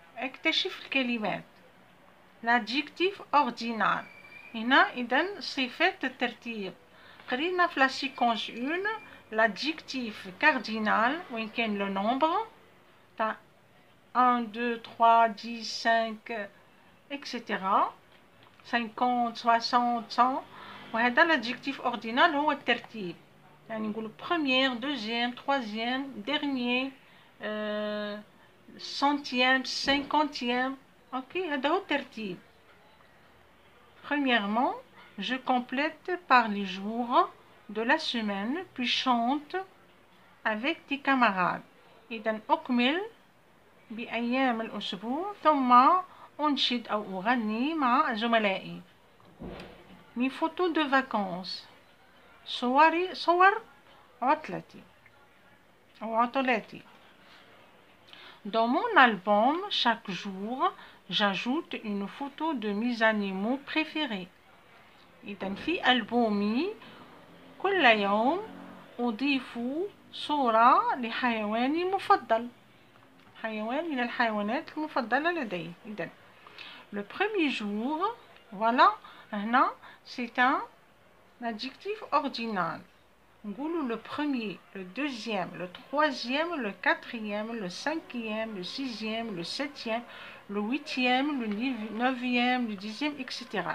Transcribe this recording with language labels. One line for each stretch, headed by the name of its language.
Arabic: اكتشف الكلمات.
French: L'adjectif ordinal.
Arabic: هنا إذن صفة الترتيب. قرينا في
French: la séquence 1 l'adjectif cardinal
Arabic: وين كان
French: le nombre تاع 1 2 3 10 5 etc.
Arabic: 50 60 100 وهذا
French: l'adjectif ordinal
Arabic: هو الترتيب. يعني نقول
French: première deuxième troisième dernier centième cinquantième.
Arabic: Ok, هذا هو الترتيب.
French: Premièrement, je complète par les jours de la semaine, puis chante avec tes camarades.
Arabic: إذن أكمل بأيام الأسبوع ثم أنشد أو أغني مع زملائي.
French: Mes photos de vacances.
Arabic: صور عطلتي أو عطلاتي.
French: Dans mon album, chaque jour, j'ajoute une photo de mes animaux préférés.
Arabic: إذن في ألبومي كل يوم أضيف صورة لحيواني المفضل. حيوان من الحيوانات المفضلة لدي.
French: إذن le premier jour, voilà, هنا c'est un adjectif ordinal. نقولوا le premier, le deuxième, le troisième, le quatrième, le cinquième, le sixième, le septième, le huitième, le neuvième, le dixième, etc.